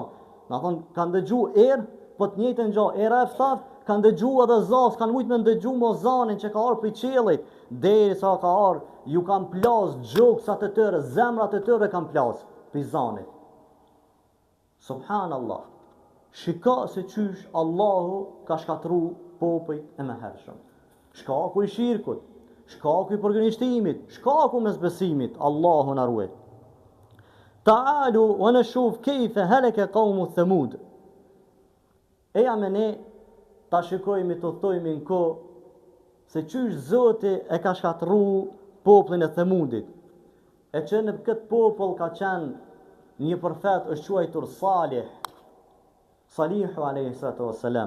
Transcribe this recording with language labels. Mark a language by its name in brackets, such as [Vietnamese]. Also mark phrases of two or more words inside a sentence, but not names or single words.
[Albanian] Na thon kanë dëgju erë, po të njëjtën gjë, era e ftoft, kanë dëgju edhe zas, kanë mujt me dëgju mo zanin që ka ardhur prej qiellit, derisa ka ardhur, ju kanë plas gjoksat e tyre, zemrat e tyre kanë plas prej zanit. Subhanallah. Shiko se qysh Allahu ka shkatru popujt e mëhershëm. Shkaku i shirkut, shkaku i përgënjeshtimit, shkaku mes besimit, Allahu na ruaj. [Arabic] تعالوا ونشوف كيف هلك قوم ثمود. [Albanian] Eja me ne ta shikojmë të thojmë në kohë se qysh Zoti e ka shkatru popullin e Thamudit. E që në këtë popull ka qenë një profet është quajtur Salihu a.s.